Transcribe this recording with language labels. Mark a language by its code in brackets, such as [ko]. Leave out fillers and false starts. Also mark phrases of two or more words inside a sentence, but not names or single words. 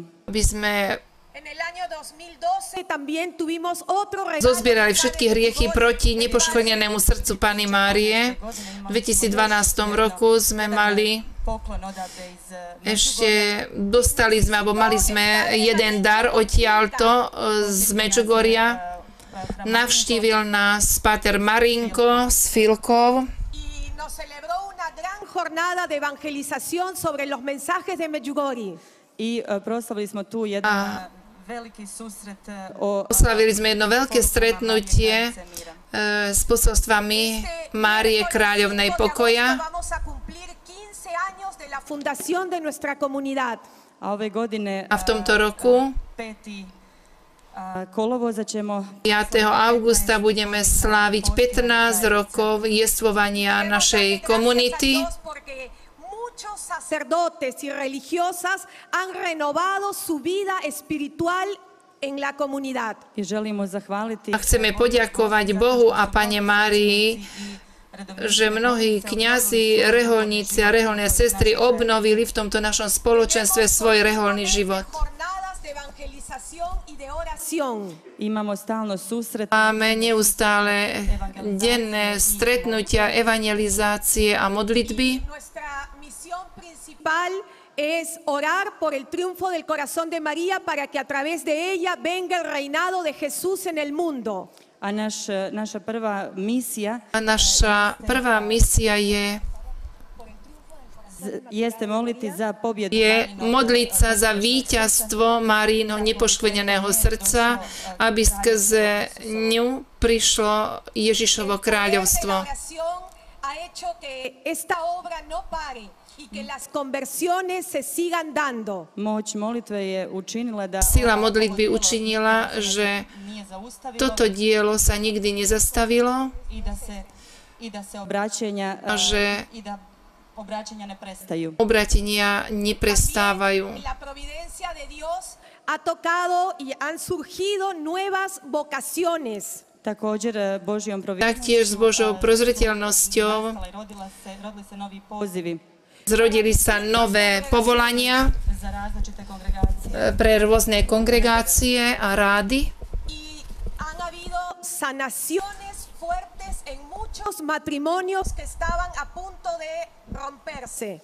[sk] aby sme [es] En el año 2012 también tuvimos otro regalo. [sk] zozbierali všetky hriechy proti nepoškvrnenému srdcu Panny Márie. V 2012 roku sme mali dostali sme, alebo mali sme jeden dar odtiaľto z Medžugoria. Navštívil nás páter Marinko z Filkov [es] Y nos celebró una gran jornada de evangelización sobre los mensajes de Medjugorje. [hr] I proslavili smo tu jedan veliki susret o [sk] oslavili sme jedno veľké stretnutie s posolstvami Márie Kráľovnej pokoja. [es] Vamos a cumplir 15 años de la fundación de nuestra comunidad. [hr] a ove godine [sk] A v tomto roku 5. [hr] kolovoza ćemo 5. [sk] augusta budeme sláviť 15 rokov jestvovania našej komunity. [es] Porque muchos sacerdotes y religiosas han renovado su vida espiritual en la comunidad. [hr] i želimo zahvaliti [sk] A chceme poďakovať Bohu a Pane Márii, že mnohí kňazi, reholníci a reholné sestry obnovili v tomto našom spoločenstve svoj reholný život. [es] Jornadas de evangelización y de oración. [hr] imamo stalno susret [sk] Máme neustále denné stretnutia, evangelizácie a modlitby. [es] Nuestra misión principal es orar por el triunfo del corazón de María para que a través de ella venga el reinado de Jesús en el mundo. [hr] a naša prva misija [sk] A naša prvá misia [hr] jeste moliti za pobjedu [sk] je modliť sa za víťazstvo Márínho nepoškvrneného srdca, aby skrze ňu prišlo Ježišovo kráľovstvo. [es] La oración ha hecho que esta obra no pare y que las conversiones se sigan dando. [hr] Moć molitve je učinila da [sk] Sila modlitby učinila, že [hr] nije zaustavilo [sk] toto dielo sa nikdy nezastavilo [hr] i da se obraćenja [sk] a že [hr] i da obraćenja ne prestaju. [sk] obratenia neprestávajú. [es] La providencia de Dios ha tocado y han surgido nuevas vocaciones. [hr] Također Božjom [sk] Taktiež s Božou prozreteľnosťou [hr] rodili se novi pozivi [sk] zrodili sa nové povolania [hr] za različite kongregacije. [sk] pre rôzne kongregácie a rády. [es] Y han habido sanaciones fuertes en muchos matrimonios que estaban a punto de romperse.